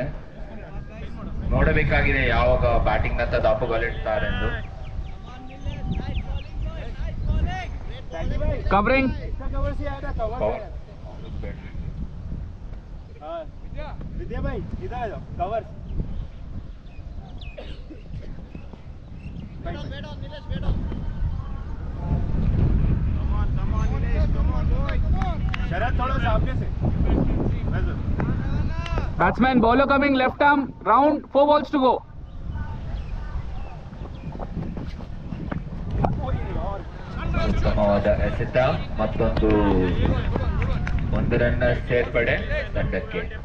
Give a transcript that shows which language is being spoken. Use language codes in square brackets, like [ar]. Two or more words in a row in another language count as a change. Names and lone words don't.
[kn] ನೋಡಬೇಕಾಗಿದೆ ಯಾವಾಗ ಬ್ಯಾಟಿಂಗ್ ಅಂತ ದಾಪುಗಾಲಿಡ್ತಾರೆಂದು. [en] Covering. [hi] विद्या भाई इधर आ जाओ. कवर. [en] Come on, Nilesh. Come on, boy. [hi] शरद थोड़ा सामने से. [en] Batsman bowler coming left arm round. 4 balls to go. [kn] ಉತ್ತಮವಾದ ಎಸೆತ, ಮತ್ತೊಂದು 1 ರನ್ ಸೇರ್ಪಡೆ ತಂಡಕ್ಕೆ.